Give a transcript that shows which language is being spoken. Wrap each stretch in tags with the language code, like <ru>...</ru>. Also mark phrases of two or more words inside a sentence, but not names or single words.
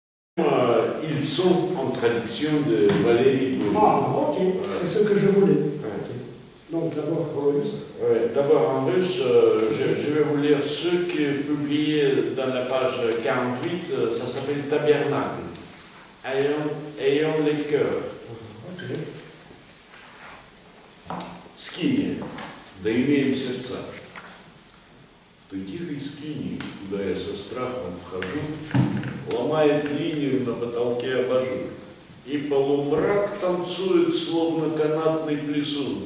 <fr>Ils sont en traduction de Valérie Bourdieu. Ah, ok, c'est ce que je voulais. Okay. Donc d'abord en russe. D'abord en russe, je vais vous lire ce qui est publié dans la page 48, ça s'appelle Tabernacle. Ayons les cœurs. Okay.</fr> <ru>Скиния, да имеем сердца. В той тихой скинии, куда я со страхом вхожу, ломает линию на потолке абажур. И полумрак танцует, словно канатный плесун.</ru>